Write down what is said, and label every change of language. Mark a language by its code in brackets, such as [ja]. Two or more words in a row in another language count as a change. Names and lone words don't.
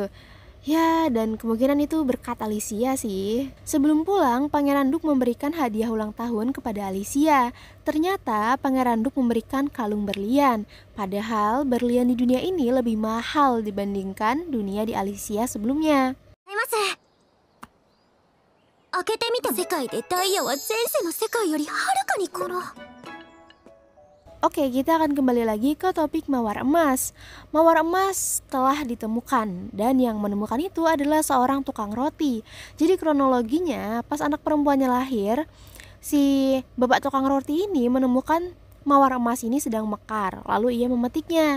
[id] Ya, dan kemungkinan itu berkat Alicia sih. Sebelum pulang, Pangeran Duke memberikan hadiah ulang tahun kepada Alicia. Ternyata Pangeran Duke memberikan kalung berlian. Padahal berlian di dunia ini lebih mahal dibandingkan dunia di Alicia sebelumnya. [ja] 開けてみた世界でダイヤは前世の世界よりはるかにこの [id] Oke, kita akan kembali lagi ke topik mawar emas. Mawar emas telah ditemukan dan yang menemukan itu adalah seorang tukang roti. Jadi kronologinya pas anak perempuannya lahir, si bapak tukang roti ini menemukan mawar emas ini sedang mekar, lalu ia memetiknya.